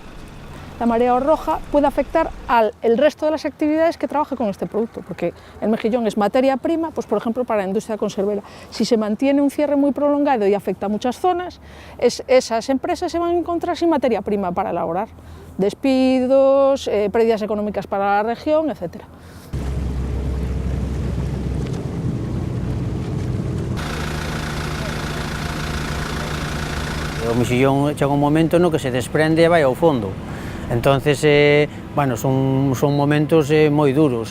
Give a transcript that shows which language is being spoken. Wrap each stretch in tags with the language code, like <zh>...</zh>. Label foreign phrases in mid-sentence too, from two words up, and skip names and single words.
<es>La marea roja puede afectar al resto de las actividades que trabaja con este producto, porque el mejillón es materia prima, pues por ejemplo para la industria conservera. Si se mantiene un cierre muy prolongado y afecta a muchas zonas, esas empresas se van a encontrar sin materia prima para elaborar. Despidos, pérdidas económicas para la región, etc.</es> <gl>O mexillón chega un momento no que se desprende e vai ao fondo.</gl> <es>Entonces, bueno, son momentos moi duros.</es>